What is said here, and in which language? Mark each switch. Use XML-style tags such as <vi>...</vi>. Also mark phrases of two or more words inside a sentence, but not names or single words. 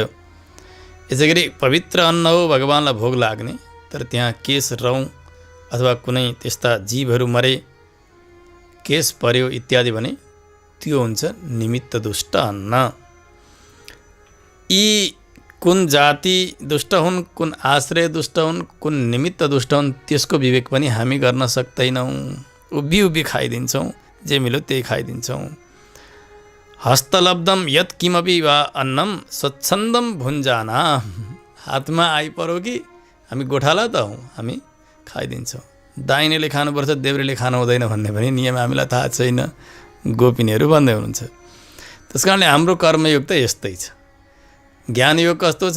<ne>यसै गरी पवित्र अन्न हो, भगवानलाई भोग लाग्ने, तर त्यहाँ केश, रौँ अथवा कुनै त्यस्ता जीवहरू मरे, केश पर्यो इत्यादि भने त्यो हुन्छ निमित्त दुष्ट अन्न। यी कुन जाति दुष्ट हुन्, कुन आश्रय दुष्ट हुन्, कुन निमित्त दुष्ट हुन्, त्यसको विवेक पनि हामी गर्न सक्दैनौँ। उभि उभि खाइदिन्छौँ, जे मिल्यो त्यही खाइदिन्छौँ।</ne> <sa>हस्तलब्धम यत् किमपि वा अन्नम स्वच्छन्दम भुञ्जाना।</sa> <ne>हातमा आइपरो कि हामी गोठाला त हौँ, हामी खाइदिन्छौँ। दाहिनेले खानुपर्छ, देब्रेले खानु हुँदैन भन्ने पनि नियम हामीलाई थाहा छैन, गोपिनीहरू भन्दै हुनुहुन्छ। त्यस कारणले हाम्रो कर्मयोग त यस्तै छ। ज्ञानयोग कस्तो छ?</ne>